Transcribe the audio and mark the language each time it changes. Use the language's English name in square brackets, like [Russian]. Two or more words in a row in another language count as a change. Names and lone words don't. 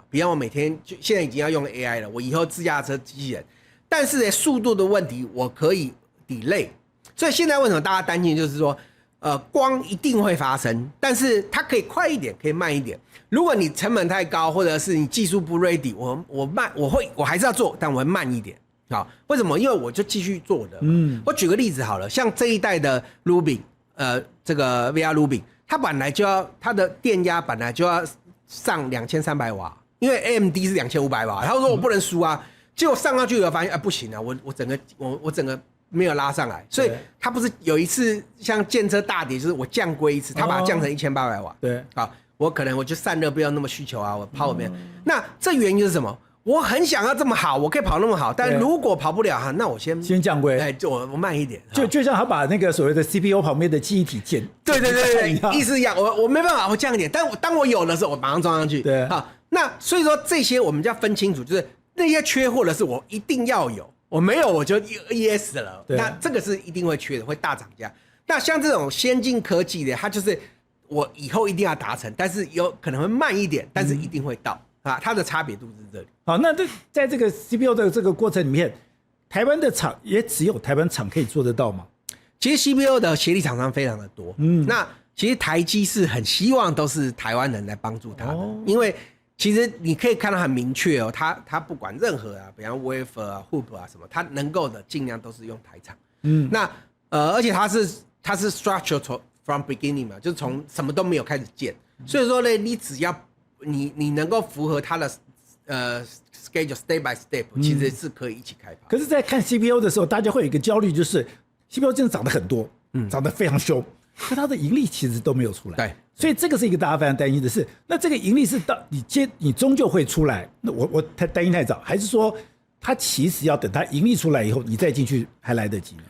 [Chinese] 比方我每天就現在已經要用 AI 了，我以後自駕車機器人，但是呢速度的問題我可以 delay。所以現在為什麼大家擔心就是說光一定會發生，但是它可以快一點，可以慢一點。如果你成本太高，或者是你技術不 ready， 我還是要做，但我會慢一点。好，為什麼？因為我就繼續做我的。我舉個例子好了，像這一代的 Rubin， 這個 VR Rubin， 它本來就要它的電壓本來就要上2300瓦，因為 AMD 是2500瓦，他說我不能輸啊，結果上去以後發現不行啊，我整個沒有拉上來，所以他不是有一次像電車大跌，就是我降規一次，他把它降成1800瓦。对，好，我就散熱不要那麼需求啊，我跑没有。那這原因是什麼？我很想要這麼好，我可以跑那麼好，但如果跑不了哈，那我先降規，哎，我慢一點，就像他把那個所謂的 CPU 旁邊的記憶體減，對，意思一樣，我沒辦法，我降一點，但當我有的時候，我馬上裝上去，對，好，那所以說這些我們就要分清楚，就是那些缺貨的是我一定要有，我沒有我就 ES 了，那這個是一定會缺的，會大漲價。那像這種先進科技的，它就是我以後一定要達成，但是有可能會慢一點，但是一定会到。它的差別度是這裡。好，那在這個 CPU 的這個過程裡面，台灣的廠也只有台灣廠可以做得到嗎？其實 CPU 的協力廠商非常的多。那其實台積是很希望都是台灣人來幫助他的，因為其實你可以看到很明確哦，他不管任何比方 wafer 啊、hoop 啊什麼，他能夠的盡量都是用台廠。那而且他是 [English] structure from beginning [Chinese] 嘛，就是從什麼都沒有開始建，所以說呢，你只要你能夠符合它的 schedule [English] step by step， [Chinese] 其實是可以一起開發。可是，在看 CPU 的時候，大家會有一個焦慮，就是 CPU 真的漲得很多，漲得非常兇，可它的盈利其實都沒有出來。對，所以這個是一個大家非常擔心的事。那這個盈利是到你終究會出來？那我太擔心太早，還是說它其實要等它盈利出來以後，你再進去還來得及呢？